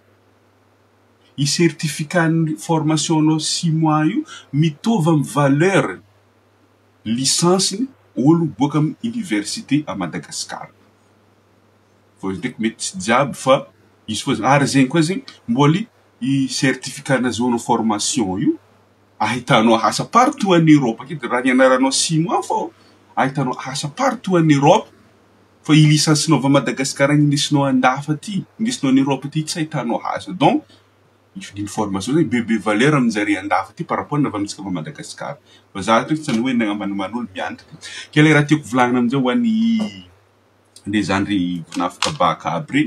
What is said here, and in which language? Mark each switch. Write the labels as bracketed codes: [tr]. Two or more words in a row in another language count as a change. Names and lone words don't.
[mg] I [fr] certificat formation [mg] no 6 mois io mitovy amin'ny [fr] valeur licence [mg] olo boka amin'ny [fr] université à Madagascar. [mg] Fô izy ndraiky mety tsy jiaby fa izy fô ary zegny koa zegny mbola i certificat nahazoanao formation io ahitanao asa [fr] partout en Europe [mg] aketo. Raha nianaranao 6 mois fô ahitanao asa [fr] partout en Europe. [mg] Fa i licencenao va Madagascar indesinao andafy aty, indesinao [fr] en Europe [mg] aty tsy ahitanao asa. Donc i formation zegny bebe valeur aminjare andafy aty [fr] par rapport [mg] na va amintsika va Madagascar. Fa za ndraiky tsy hoe nagnambaniman'olo mianatra. Ke le raha tiako volagnina amin'izay ho an'ny le zandry nafaka baka aby regny.